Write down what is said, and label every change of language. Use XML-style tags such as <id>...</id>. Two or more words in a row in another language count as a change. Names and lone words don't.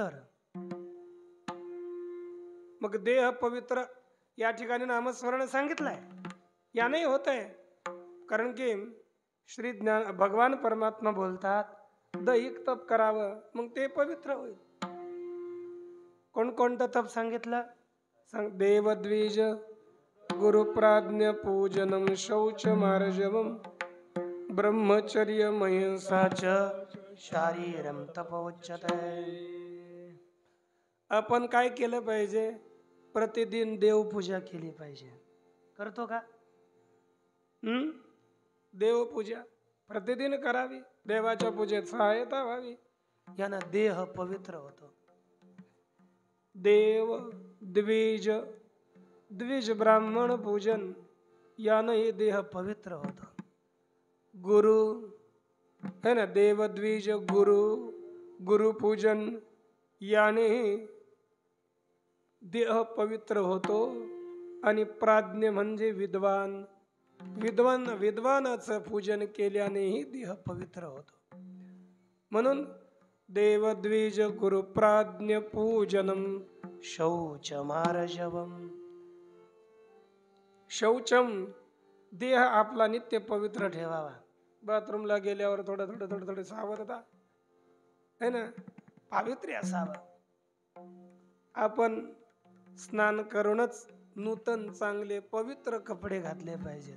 <mr>केलं तर मग देह पवित्र या ठिकाणी नामस्मरण सांगितलंय, याने होत आहे. कारण की श्री ज्ञान भगवान परमात्मा बोलतात दैहिक तप करावं, मग ते पवित्र होईल. कोणकोणतं तप सांगितलं?</mr> <sa>देवद्विज गुरुप्राज्ञ पूजनम शौच मार्जवम ब्रह्मचर्य महिंसा च शारीरम तपोच्यते.</sa> <mr>आपण काय केलं पाहिजे? प्रतिदिन देवपूजा केली पाहिजे. करतो का? देवपूजा प्रतिदिन करावी, देवाच्या पूजेत सहायता व्हावी, यानं देह पवित्र होतो. देव द्विज द्विज ब्राह्मण पूजन यानं हे देह पवित्र होतो. गुरु है ना,</mr> <sa>देव द्विज गुरु गुरु पूजन</sa> <mr>याने देह पवित्र होतो. आणि प्राज्ञ म्हणजे विद्वान, विद्वानाचं पूजन केल्यानेही देह पवित्र होतो.</mr> <sa>म्हणून देवद्विज गुरु प्राज्ञ पूजनम शौच मार्जवम.</sa> <mr>शौचम देह आपला नित्य पवित्र ठेवावा. बाथरूमला गेल्यावर थोडं सावधता है ना, पावित्र्य असावं. आपण स्नान करूनच नूतन चांगले पवित्र कपडे घातले पाहिजेत.</mr>